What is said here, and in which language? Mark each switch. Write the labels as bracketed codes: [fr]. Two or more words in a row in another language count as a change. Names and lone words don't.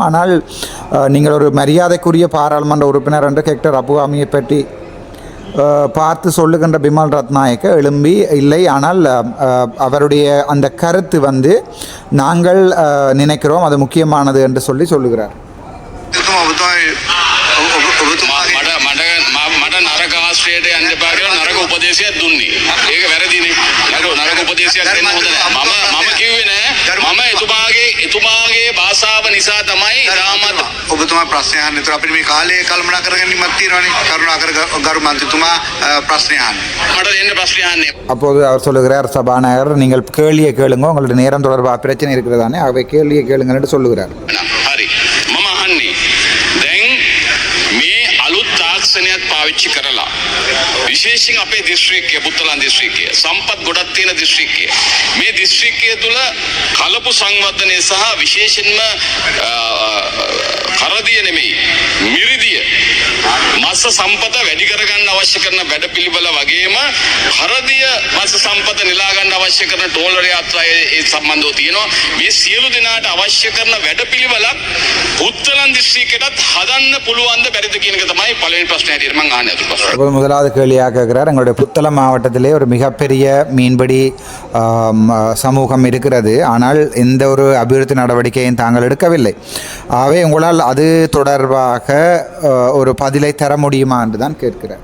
[ta] ஆனால் நீங்கள் ஒரு மரியாதைக்குரிய பாராளுமன்ற உறுப்பினர் என்று கேக்டர் அபுகாமியை பற்றி பார்த்து சொல்லுகின்ற பிமல் ரத்நாயக்க எழும்பி இல்லை, ஆனால் அவருடைய அந்த கருத்து நாங்கள் நினைக்கிறோம் அது முக்கியமானது என்று சொல்லுகிறார். [si] මට නරක ආශ්‍රයයට යන්න එපා කියලා නරක උපදේශයක් දුන්නේ. ඒක වැරදිනේ. නරක උපදේශයක් දෙන්න හොඳ නැහැ. මම කිව්වේ නෑ. මම එතුමාගේ භාෂාව නිසා තමයි දාමත් ඔබතුමා ප්‍රශ්න අහන්න. ඒතර අපිට මේ කාලේ කල්පනා කරගන්නවත් තියෙනවානේ. කරුණාකර ගරු මන්ත්‍රීතුමා ප්‍රශ්න අහන්න. මට දෙන්න ප්‍රශ්න අහන්නේ. [ta] அப்போது அவர் சொல்லுகிறார், சபாநாயகர் நீங்கள் கேள்வியை கேளுங்க, உங்களுடைய நேரம் தொடர்பாக பிரச்சனை இருக்கிறதானே, ஆகவே கேள்வியை கேளுங்க என்று சொல்லுகிறார். [si] හරි. මම අහන්නේ දැන් මේ අලුත් තාක්ෂණයක් පාවිච්චි කරලා විශේෂයෙන් අපේ දිස්ත්‍රික්කයේ පුත්තලන් දිස්ත්‍රික්කයේ සම්පත් ගොඩක් තියෙන දිස්ත්‍රික්කයේ මේ දිස්ත්‍රික්කයේ තුල කලපු සංවර්ධනය සහ විශේෂයෙන්ම කරදිය නෙමෙයි මිරිදිය මත්ස්‍ය සම්පත වැඩි කරගන්න අවශ්‍ය කරන වැඩපිළිවෙල වගේම කරදිය මත්ස්‍ය සම්පත නිලා ගන්න අවශ්‍ය කරන ටෝලර් යාත්‍රා ඒ සම්බන්ධව තියෙනවා. මේ සියලු දෙනාට අවශ්‍ය කරන වැඩපිළිවෙලක් පුත්තලන් දිස්ත්‍රික්කයටත් හදන්න පුළුවන්ද බැරිද කියන එක තමයි පළවෙනි ප්‍රශ්නේ හැටියට මම අහන්නේ. [ta] அப்போது முதலாவது கேள்வியாக கேட்கிறார், எங்களுடைய புத்தளம் மாவட்டத்திலே ஒரு மிகப்பெரிய மீன்பிடி சமூகம் இருக்கிறது, ஆனால் எந்த ஒரு அபிவிருத்தி நடவடிக்கையும் தாங்கள் எடுக்கவில்லை. ஆகவே உங்களால் அது தொடர்பாக ஒரு பதிலை தர முடியுமா என்று தான் கேட்கிறார்.